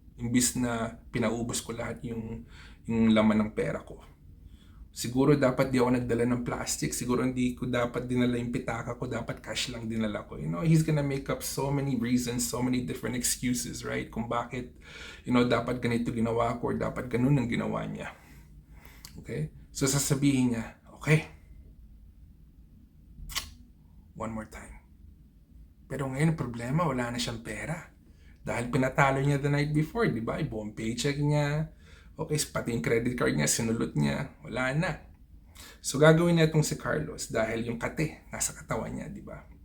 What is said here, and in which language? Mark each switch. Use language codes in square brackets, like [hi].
[tl] Imbis na pinaubos ko lahat yung laman ng pera ko. Siguro dapat di ako nagdala ng plastic. Siguro hindi ko dapat dinala yung pitaka ko. Dapat cash lang dinala ko. [en] He's gonna make up so many reasons, so many different excuses, right? [tl] Kung bakit, dapat ganito ginawa ko or dapat ganun ang ginawa niya. Okay? So sasabihin niya, okay, [en] one more time. [tl] Pero ngayon, ang problema, wala na siyang pera. Dahil pinatalo niya [en] the night before, [tl] di ba? Buong paycheck niya. Okay, pati yung credit card niya, sinulot niya. Wala na. So, gagawin na itong si Carlos dahil yung kate nasa katawan niya, di ba?